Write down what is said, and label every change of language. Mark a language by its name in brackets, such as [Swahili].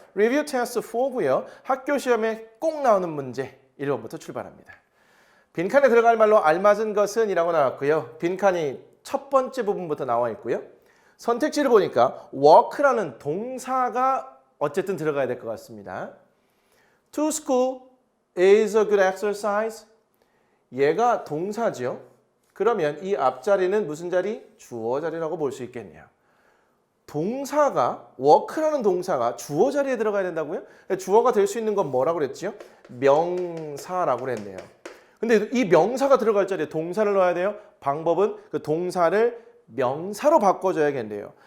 [Korean] 리뷰 테스트 4고요. 학교 시험에 꼭 나오는 문제 1번부터 출발합니다. 빈칸에 들어갈 말로 알맞은 것은 이라고 나왔고요. 빈칸이 첫 번째 부분부터 나와 있고요. 선택지를 보니까 walk라는 동사가 어쨌든 들어가야 될 것 같습니다. [English] To school is a good exercise. [Korean] 얘가 동사죠. 그러면 이 앞자리는 무슨 자리? 주어 자리라고 볼 수 있겠네요. 동사가, work라는 동사가 주어 자리에 들어가야 된다고요? 주어가 될 수 있는 건 뭐라고 그랬죠? 명사라고 그랬네요. 근데 이 명사가 들어갈 자리에 동사를 넣어야 돼요. 방법은 그 동사를 명사로 바꿔줘야겠네요.